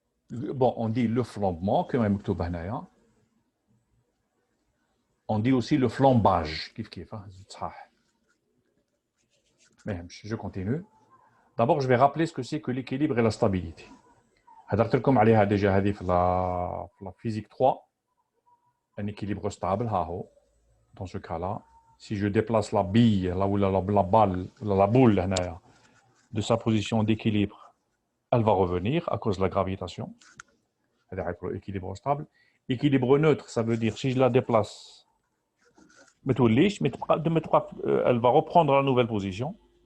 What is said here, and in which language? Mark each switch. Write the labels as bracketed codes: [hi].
[fr] Bon, on dit le flambement, comme [ar] مكتوب هنايا. [fr] On dit aussi le flambage, [ar] كيف كيف, صح. [fr] Mais je continue. D'abord, je vais rappeler ce que c'est que l'équilibre et la stabilité. [ar] هدرت لكم عليها déjà هذه في la physique 3. [fr] Un équilibre stable, ها هو. Dans ce cas-là, si je déplace la bille, là où la balle, la boule, هنايا, de sa position d'équilibre, elle va revenir à cause de la gravitation. C'est-à-dire équilibre stable. Équilibre neutre, ça veut dire si je la déplace, elle va reprendre la nouvelle position.